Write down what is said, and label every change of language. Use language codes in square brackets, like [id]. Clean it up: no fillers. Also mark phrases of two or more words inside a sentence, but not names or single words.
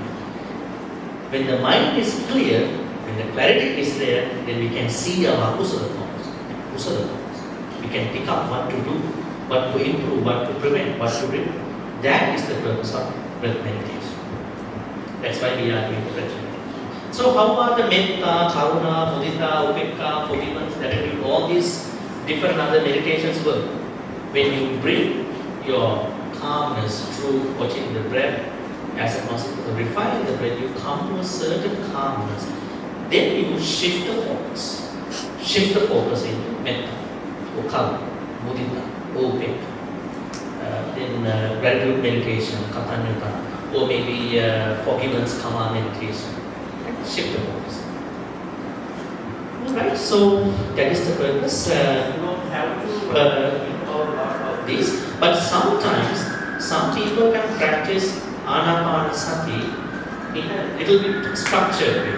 [en] When the mind is clear, when the clarity is there, then we can see our kusala thoughts. We can pick up what to do, what to improve, what to prevent, what to remove. That is the purpose of breath meditation. That's why we are doing the breath meditation. So how are the [pi] metta, karuna, mudita, upekka, [en] forgiveness, gratitude, all these different other meditations work? When you bring your calmness through watching the breath, as a consequence of refining the breath, you come to a certain calmness. Then you shift the focus. Shift the focus into metta, or [pi] karuna, mudita, [en] or upekka. Then gratitude meditation, katanyutta, or maybe forgiveness, kama meditation. Shift the focus. Alright, so that is the purpose. You don't have to involve a lot of this, but sometimes some people can practice anapanasati in a little bit structured way.